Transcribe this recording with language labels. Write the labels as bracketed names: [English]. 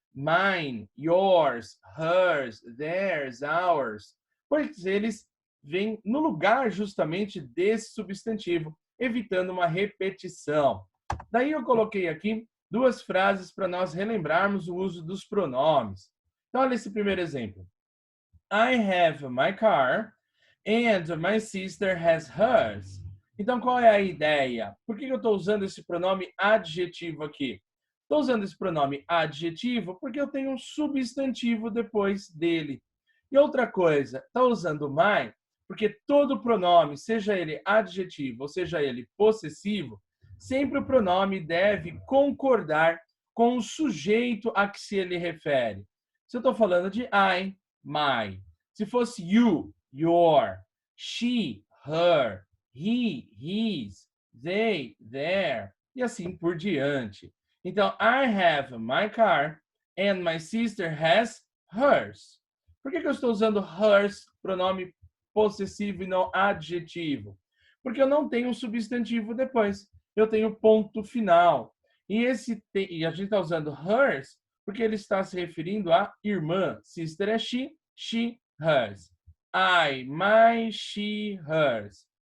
[English] Mine, yours, hers, theirs, ours. [Portuguese] Pois eles vêm no lugar justamente desse substantivo, evitando uma repetição. Daí eu coloquei aqui duas frases para nós relembrarmos o uso dos pronomes. Então, olha esse primeiro exemplo. [English] I have my car and my sister has hers. [Portuguese] Então, qual é a ideia? Por que eu estou usando esse pronome adjetivo aqui? Estou usando esse pronome adjetivo porque eu tenho um substantivo depois dele. E outra coisa, está usando my porque todo pronome, seja ele adjetivo ou seja ele possessivo, sempre o pronome deve concordar com o sujeito a que se ele refere. Se eu estou falando de I, my. Se fosse you, your. She, her. [English] He, his. They, their. [Portuguese] E assim por diante. [English] Então, I have my car and my sister has hers. [Portuguese] Por que eu estou usando hers, pronome possessivo e não adjetivo? Porque eu não tenho um substantivo depois. Eu tenho ponto final. E a gente está usando hers porque ele está se referindo à irmã. [English] Sister é she, hers. I, my, she, hers.